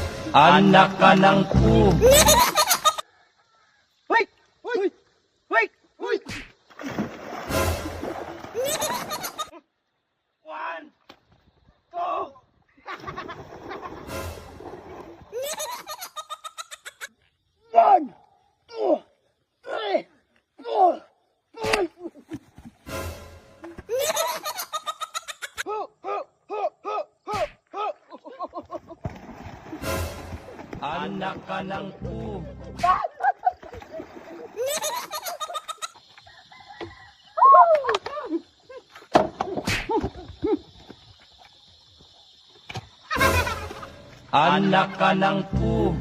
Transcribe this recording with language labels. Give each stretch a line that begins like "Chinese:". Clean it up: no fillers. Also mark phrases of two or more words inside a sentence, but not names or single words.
Filipino: Anak ka ng pu.
English: Wait! Wait! Wait! Wait! One! Two! One! Two! Three! Four! Five!
Filipino: Anak ka ng pu. Anak ka ng pu.